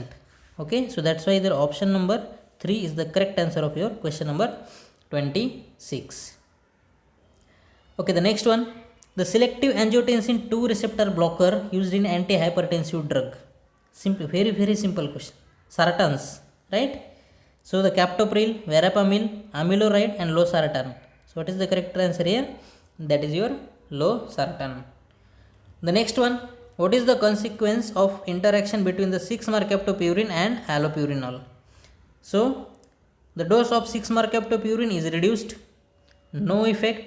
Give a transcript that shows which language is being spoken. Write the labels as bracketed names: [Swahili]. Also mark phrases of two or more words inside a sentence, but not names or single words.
[English] Okay, so that's why the option number 3 is the correct answer of your question number 26. Okay, the next one, the selective angiotensin 2 receptor blocker used in anti-hypertensive drug. Simple, very simple question. Sartans, right? So the captopril, verapamil, amiloride, and losartan. So what is the correct answer here? That is your losartan. The next one, what is the consequence of interaction between the 6-mercaptopurine and allopurinol? So the dose of 6-mercaptopurine is reduced, no effect.